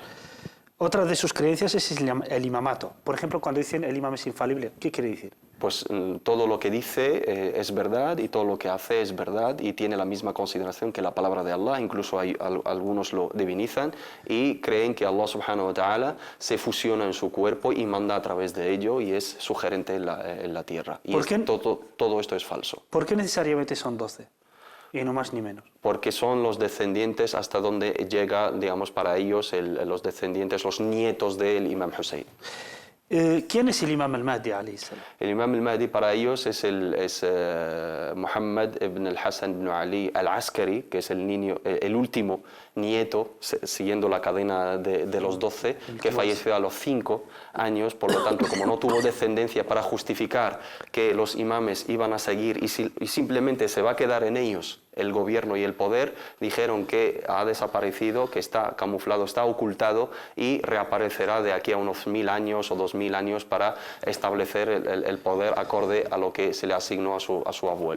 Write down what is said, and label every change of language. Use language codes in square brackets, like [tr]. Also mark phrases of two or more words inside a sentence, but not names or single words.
[es] Otra de sus creencias es el imamato. Por ejemplo, cuando dicen el imam es infalible, ¿qué quiere decir? Pues todo lo que dice es verdad y todo lo que hace es verdad y tiene la misma consideración que la palabra de Allah. Incluso algunos lo divinizan y creen que Allah [ar] سبحانه وتعالى [es] se fusiona en su cuerpo y manda a través de ello y es sugerente en la tierra. Y todo esto es falso. ¿Por qué necesariamente son 12? Y no más ni menos. Porque son los descendientes hasta donde llega, digamos, para ellos los descendientes, los nietos del Imam Hussein. ¿Quién es el Imam al-Mahdi [ar] عليه السلام? [es] El Imam al-Mahdi para ellos es Muhammad ibn al-Hassan ibn Ali al-Askari, que es el último nieto, siguiendo la cadena de los 12, que falleció a los 5 años. Por lo tanto, como no tuvo descendencia para justificar que los imames iban a seguir y simplemente se va a quedar en ellos el gobierno y el poder, dijeron que ha desaparecido, que está camuflado, está ocultado y reaparecerá de aquí a unos 1000 años o 2000 años para establecer el poder acorde a lo que se le asignó a su abuelo.